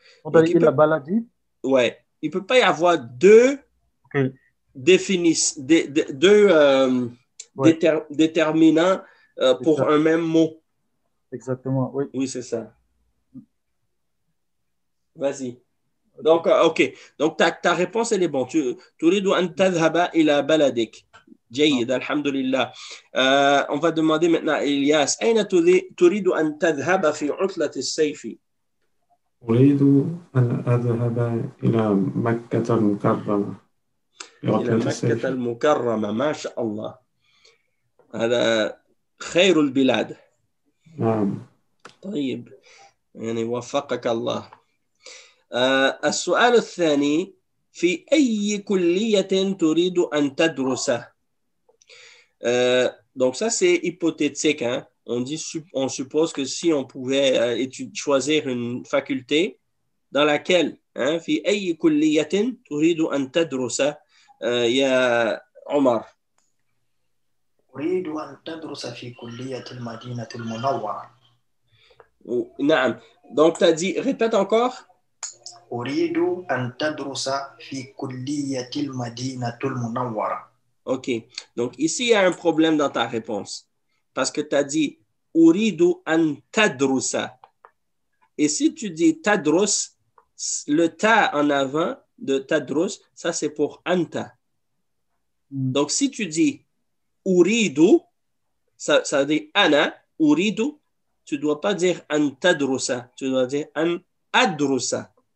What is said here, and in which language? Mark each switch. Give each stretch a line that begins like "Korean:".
French: Donc, il ne peut pas y avoir deux déterminants pour un même mot. Exactement, oui. Oui, c'est ça. Vas-y. Donc, OK. Donc, ta réponse, elle est bonne.
Arabic: تريد أن تذهب إلى بلدك. جيد. الحمد لله.
French: On va demander maintenant à Elias.
Arabic: أين تريد أن تذهب في عطلة الصيف؟ أريد أن أذهب إلى مكة المكرمة. إلى مكة المكرمة. ما شاء الله. هذا خير البلاد. نعم. طيب. يعني وفقك الله. السؤال الثاني في أي كلية تريد أن تدرس؟
French: Donc ça, c'est hypothétique. Hein? On suppose que si on pouvait choisir une faculté dans laquelle, hein,
Arabic: في أي كلية تريد أن تدرس يا عمر. أريد أن تدرس في كلية المدينة المنورة.
French: نعم. Donc tu as dit, répète encore.
Arabic: أريد أن تدرس في كلية المدينة المنورة.
French: OK. Donc ici, il y a un problème dans ta réponse. Parce que tu as dit
Arabic: أريد أن تدرس.
French: Et si tu dis tadrus, le ta en avant de tadrus, ça c'est pour anta. Donc si tu dis uridu, ça veut dire ana, uridu, tu ne dois pas dire an tadrusa, tu dois dire an adrusa.